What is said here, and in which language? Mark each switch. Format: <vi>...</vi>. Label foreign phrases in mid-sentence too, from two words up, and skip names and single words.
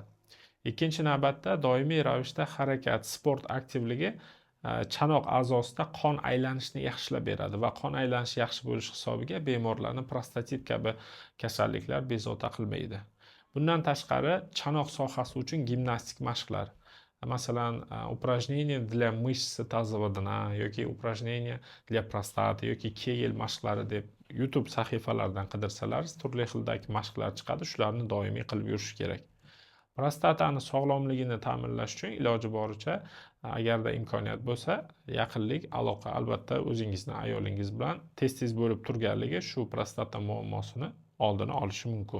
<uz>Ikkinchi navbatda doimiy ravishda harakat, sport aktivligi chanoq a'zosida qon aylanishini yaxshilab beradi va qon aylanishi yaxshi bo'lish hisobiga bemorlarni prostatit kabi kasalliklar bezovta qilmaydi. Bundan tashqari, chanoq sohasi uchun gimnastik mashqlar, masalan,</uz> <ru>упражнения для мышц тазоводна</ru> <uz>yoki</uz> <ru>упражнения для простаты</ru> <uz>yoki Kegel mashqlari deb YouTube sahifalaridan qidirsalar, turli xildagi mashqlar chiqadi, shularni doimiy qilib yurish kerak. Prostatani sog'lomligini ta'minlash uchun iloji boricha agarda imkoniyat bo'lsa, yaqinlik aloqa, albatta o'zingizni ayolingiz bilan tez-tez bo'lib turganligi shu prostata muammosini oldini olishi mumkin.</uz>